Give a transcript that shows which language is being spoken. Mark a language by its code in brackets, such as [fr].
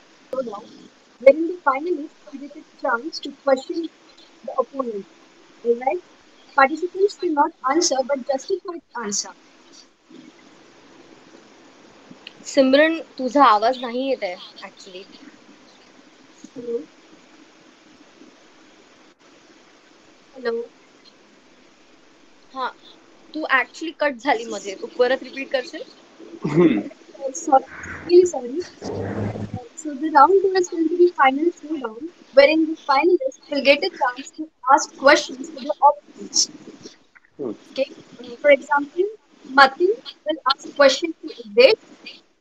[en] Showdown, wherein the finalists will get a chance to question the opponent. Alright? Participants cannot answer but justify the answer. [mr] Simran तुझा आवाज नाही येत आहे actually. [en] Hello? Hello? [mr] हा तू actually cut झाली मध्ये. तू परत रिपीट करशील? [en] Sorry, really sorry. So the round two is going to be final showdown, wherein the finalists will get a chance to ask questions to the opponents. Okay. For example, Matin will ask question to Udesh.